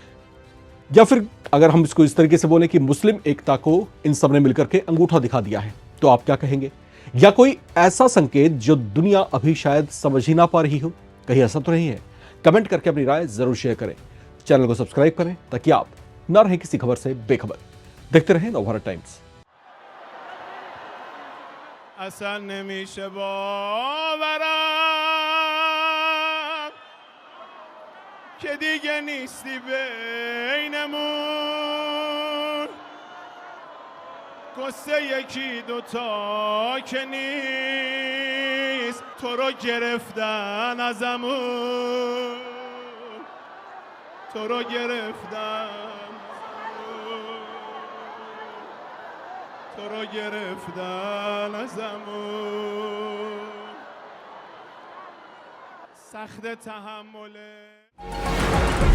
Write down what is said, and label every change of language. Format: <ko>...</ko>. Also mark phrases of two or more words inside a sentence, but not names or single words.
<hi>या फिर अगर हम इसको इस तरीके से बोलें कि मुस्लिम एकता को इन सबने मिलकर के अंगूठा दिखा दिया है, तो आप क्या कहेंगे? या कोई ऐसा संकेत जो दुनिया अभी शायद समझ ही ना पा रही हो, कहीं ऐसा तो नहीं है? कमेंट करके अपनी राय जरूर शेयर करें। चैनल को सब्सक्राइब करें ताकि आप ना रहे किसी खबर से बेखबर। देखते रहें नवभारत टाइम्स।</hi> <fa>اصلا نمیشه باورم که دیگه نیستی بینمون، قصه یکی دوتا که نیست، تو رو گرفتن ازمون، تو رو گرفتن، تو رو گرفتن ازمون، سخت تحمله.</fa>